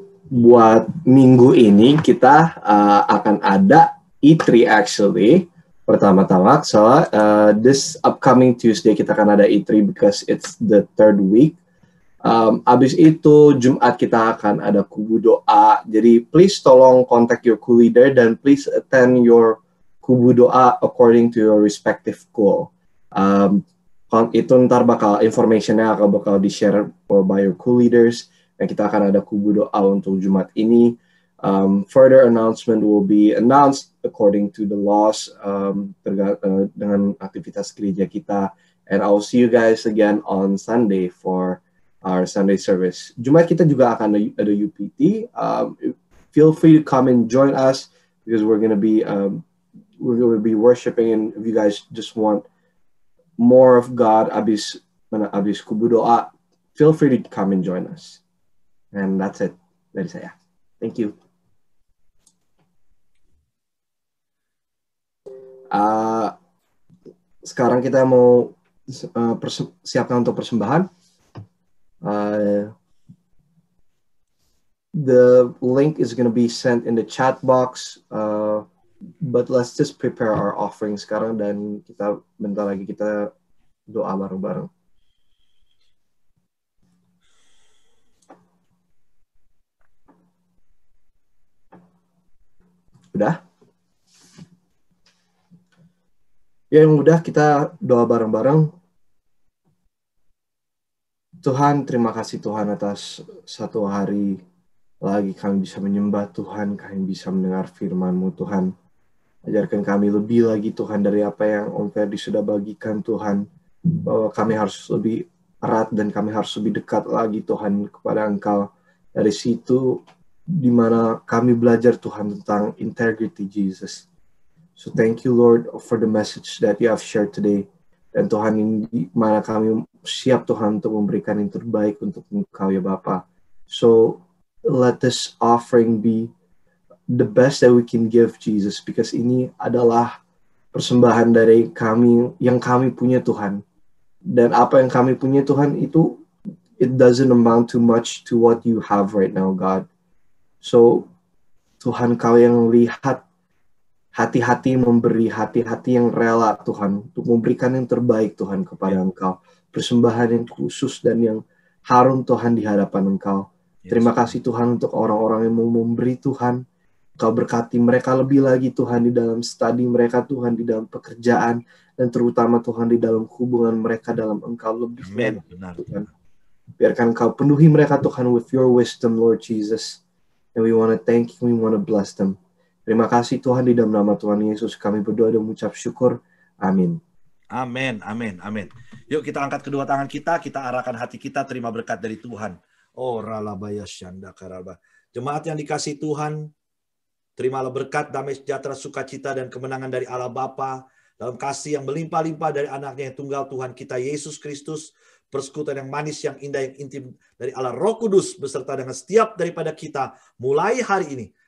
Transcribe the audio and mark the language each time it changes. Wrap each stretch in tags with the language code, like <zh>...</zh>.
<id>Buat minggu ini kita akan ada E3</id> <en>actually. Pertama-tama, so this upcoming Tuesday</en> <id>kita akan ada E3</id> <en>because it's the third week.</en> <id>Abis itu Jumat kita akan ada kubu doa. Jadi</id> <en>please</en> <id>tolong</id> <en>contact your cool leader</en> <id>dan</id> <en>please attend your kubu doa according to your respective goal.</en> <id>Itu ntar informationnya bakal di-share</id> <en>by your cool leaders.</en> <id>Dan kita akan ada kubu doa untuk Jumat ini.</id> <en>Further announcement will be announced according to the laws</en> <id>dengan aktivitas gereja kita.</id> <en>And I will see you guys again on Sunday for our Sunday service.</en> <id>Jumat kita juga akan ada UPT.</id> <en>Feel free to come and join us because we're going to be worshiping, and if you guys just want more of God, abis kubu doa, feel free to come and join us. And that's it</en> <id>dari saya.</id> <en>Thank you.</en> <id>Sekarang kita mau siapkan untuk persembahan.</id> <en>The link is going to be sent in the chat box. But let's just prepare our offering</en> <id>sekarang dan kita bentar lagi kita doa bareng-bareng. Udah? Ya, yang udah kita doa bareng-bareng. Tuhan, terima kasih Tuhan atas satu hari lagi kami bisa menyembah Tuhan, kami bisa mendengar firman-Mu Tuhan. Ajarkan kami lebih lagi Tuhan dari apa yang Om Ferdi sudah bagikan Tuhan. Bahwa kami harus lebih erat dan kami harus lebih dekat lagi Tuhan kepada Engkau. Dari situ di mana kami belajar Tuhan tentang integrity Jesus.</id> <en>So thank you Lord for the message that you have shared today.</en> <id>Dan Tuhan, di mana kami siap Tuhan untuk memberikan yang terbaik untuk Engkau ya Bapa.</id> <en>So let this offering be the best that we can give Jesus, because</en> <id>ini adalah persembahan dari kami yang kami punya Tuhan. Dan apa yang kami punya Tuhan itu,</id> <en>it doesn't amount too much to what you have right now God.</en> <id>So Tuhan, Kau yang lihat hati-hati memberi, hati-hati yang rela Tuhan untuk memberikan yang terbaik Tuhan kepada Engkau. Persembahan yang khusus dan yang harum Tuhan di hadapan Engkau. Terima kasih Tuhan untuk orang-orang yang mau memberi Tuhan. Kau berkati mereka lebih lagi Tuhan di dalam studi mereka Tuhan, di dalam pekerjaan, dan terutama Tuhan di dalam hubungan mereka dalam Engkau lebih lagi Tuhan. Biarkan Kau penuhi mereka Tuhan</id> <en>with your wisdom Lord Jesus. And we want to thank you, we want to bless them.</en> <id>Terima kasih Tuhan, di dalam nama Tuhan Yesus kami berdoa dan mengucap syukur. Amin. Amin, amin, amin. Yuk kita angkat kedua tangan kita arahkan hati kita terima berkat dari Tuhan. Oh ralabaya syanda karaba. Jemaat yang dikasihi Tuhan, terimalah berkat, damai sejahtera, sukacita dan kemenangan dari Allah Bapa dalam kasih yang melimpah-limpah dari anaknya yang tunggal Tuhan kita Yesus Kristus, persekutuan yang manis, yang indah, yang intim dari Allah Roh Kudus beserta dengan setiap daripada kita mulai hari ini.</id>